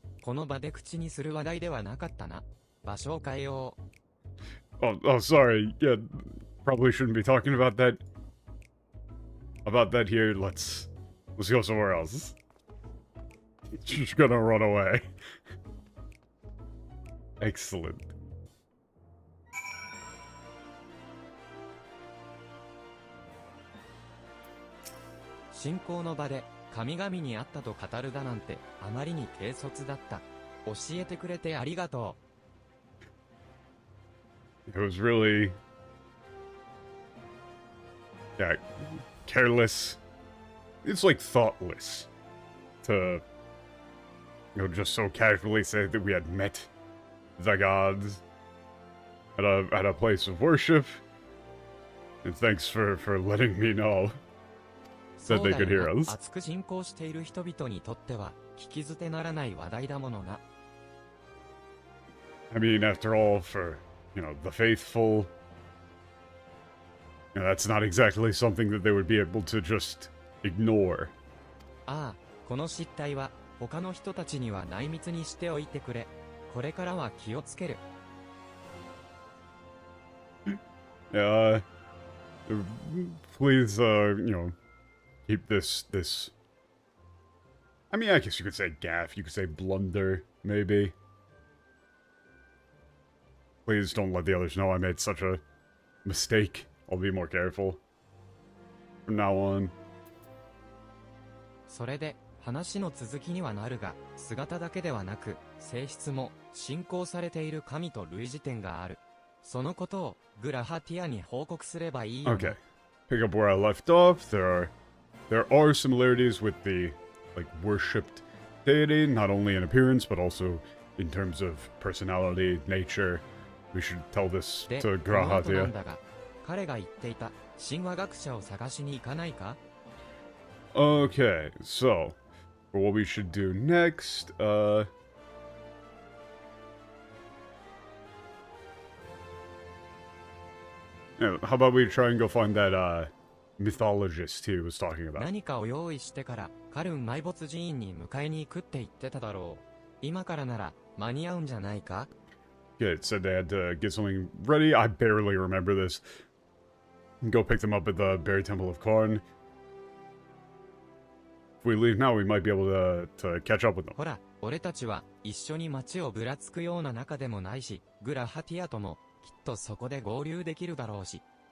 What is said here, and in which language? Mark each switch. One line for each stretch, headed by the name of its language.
Japanese: この場で口にする話題ではなかったな。場所を変えよう。
English: Oh, sorry. Yeah, probably shouldn't be talking about that here. Let's go somewhere else. She's gonna run away. Excellent.
Japanese: 信仰の場で神々に会ったと語るだなんてあまりに軽率だった。教えてくれてありがと
English: う。It was really, yeah, careless. It's like thoughtless to, just so casually say that we had met the gods at a place of worship. And thanks for letting me know that they could hear us.
Japanese: 熱く信仰している人々にとっては聞き捨てならない話題だものな。
English: I mean, after all, for, the faithful, that's not exactly something that they would be able to just ignore.
Japanese: ああ、この失態は他の人たちには内密にしておいてくれ。これからは気をつける。
English: Please, keep this. I mean, I guess you could say gaffe, you could say blunder, maybe. Please don't let the others know I made such a mistake. I'll be more careful from now on.
Japanese: それで、話の続きにはなるが、姿だけではなく、性質も、信仰されている神と類似点がある。そのことを、グラハティアに報告すればいいよな。
English: Okay. Pick up where I left off. There are similarities with the, worshipped deity, not only in appearance, but also in terms of personality, nature. We should tell this to Grahatia.
Japanese: 彼が言っていた神話学者を探しに行かないか?
English: Okay, so for what we should do next, how about we try and go find that mythologist he was talking about?
Japanese: 何かを用意してからカルン埋没寺院に迎えに行くって言ってただろう。今からなら間に合うんじゃないか?
English: Yeah, it said they had to get something ready. I barely remember this. Go pick them up at the Berry Temple of Karn. If we leave now, we might be able to catch up with them.
Japanese: ほら、俺たちは一緒に街をぶらつくような仲でもないし、グラハティアともきっとそこで合流できるだろうし。